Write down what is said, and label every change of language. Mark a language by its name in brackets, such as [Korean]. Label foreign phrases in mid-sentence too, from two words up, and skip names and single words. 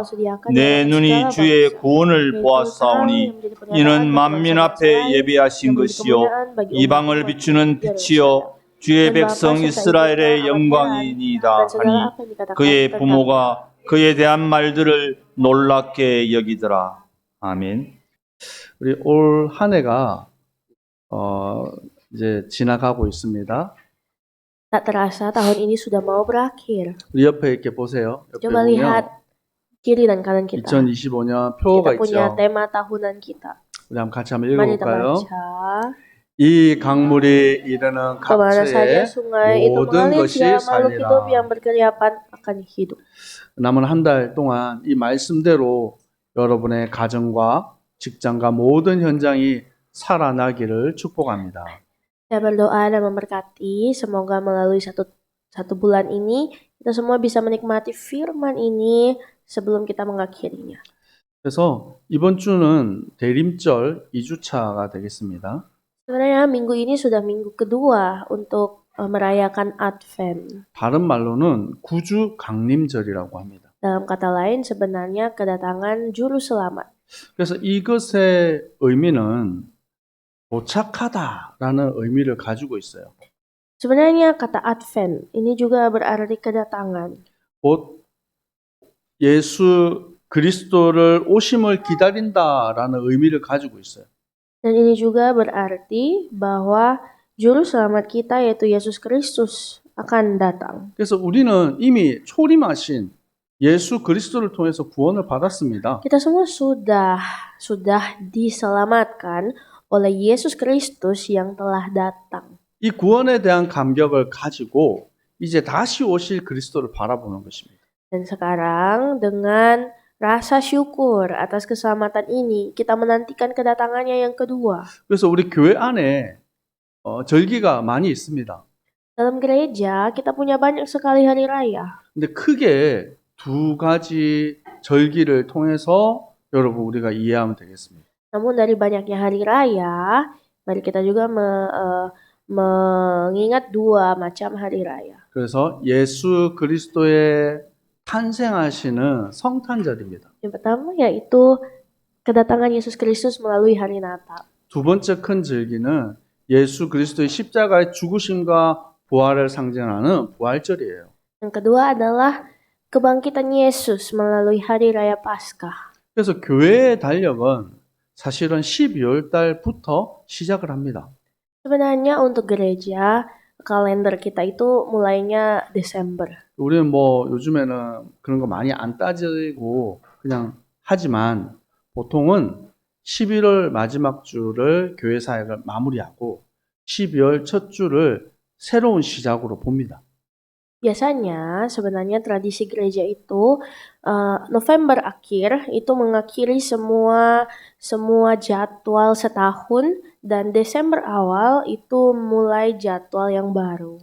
[Korean] 내 눈이 주의 구원을 보았사오니 이는 만민 앞에 예비하신 것이요 이방을 비추는 빛이요 주의 백성 이스라엘의 영광이니이다 하니 그의 부모가 그에 대한 말들을 놀랍게 여기더라. 아멘. 우리 올 한 해가 이제 지나가고 있습니다. [Indonesian] Tak terasa tahun ini sudah mau berakhir. [Korean] 우리 옆에 이렇게 보세요. 옆에 [Indonesian] Coba lihat kiri dan kanan kita. [Korean] 2025년 표가 [Indonesian] Kita punya [Korean] 있죠. [Indonesian] tema tahunan kita. [Korean] 우리 한번 같이 한번 [Indonesian] Mari kita [Korean] 읽어볼까요? [Indonesian] baca. [Korean] 이 강물이 이르는 [Indonesian] Kemana saja [Korean] 각처에 [Indonesian] sungai itu [Korean] 모든 [Indonesian] mengalir, [Korean] 것이 [Indonesian] dia makhluk hidup yang [Korean] 살리라. [Indonesian] berkeriapan akan hidup. [Korean] 남은 한 달 동안 이 말씀대로 여러분의 가정과 직장과 모든 현장이 살아나기를 축복합니다. [Indonesian] Saya berdoa dan memberkati, semoga melalui satu bulan ini kita semua bisa menikmati firman ini sebelum kita mengakhirinya. [Korean] 그래서 이번 주는 대림절 2주차가 되겠습니다. [Indonesian] Sebenarnya minggu ini sudah minggu kedua untuk merayakan Advent. [Korean] 다른 말로는 구주 강림절이라고 합니다. [Indonesian] Dalam kata lain sebenarnya kedatangan juru selamat. [Korean] 그래서 이것의 의미는 도착하다라는 의미를 가지고 있어요. [Indonesian] Sebenarnya kata Advent ini juga berarti kedatangan. [Korean] 곧 예수 그리스도를 오심을 기다린다라는 의미를 가지고 있어요. [Indonesian] Dan ini juga berarti bahwa juru selamat kita yaitu Yesus Kristus akan datang. [Korean] 그래서 우리는 이미 초림하신 예수 그리스도를 통해서 구원을 받았습니다. [Indonesian] Kita semua sudah diselamatkan oleh Yesus Kristus yang telah datang. [Korean] 이 구원에 대한 감격을 가지고 이제 다시 오실 그리스도를 바라보는 것입니다. [Indonesian] Dan sekarang dengan rasa syukur atas keselamatan ini, kita menantikan kedatangannya yang kedua. [Korean] 그래서 우리 교회 안에 절기가 많이 있습니다. [Indonesian] Dalam gereja, kita punya banyak sekali hari raya. [Korean] 근데 크게 두 가지 절기를 통해서 여러분 우리가 이해하면 되겠습니다. [Indonesian] Namun dari banyaknya hari raya, mari kita juga mengingat dua macam hari raya. [Korean] 그래서 예수 그리스도의 탄생하시는 성탄절입니다. [Indonesian] Yang pertama yaitu kedatangan Yesus Kristus melalui hari Natal. [Korean] 두 번째 큰 절기는 예수 그리스도의 십자가의 죽으심과 부활을 상징하는 부활절이에요. [Indonesian] Yang kedua adalah kebangkitan Yesus melalui hari raya Paskah. [Korean] 그래서 교회의 달력은 사실은 12월 달부터 시작을 합니다. [Indonesian] Sebenarnya untuk gereja, kalender kita itu mulainya Desember. [Korean] 우리는 뭐 요즘에는 그런 거 많이 안 따지고 그냥 하지만 보통은 11월 마지막 주를 교회 사역을 마무리하고 12월 첫 주를 새로운 시작으로 봅니다. [Indonesian] Biasanya sebenarnya tradisi gereja itu November akhir itu mengakhiri semua jadwal setahun dan Desember awal itu mulai jadwal yang baru.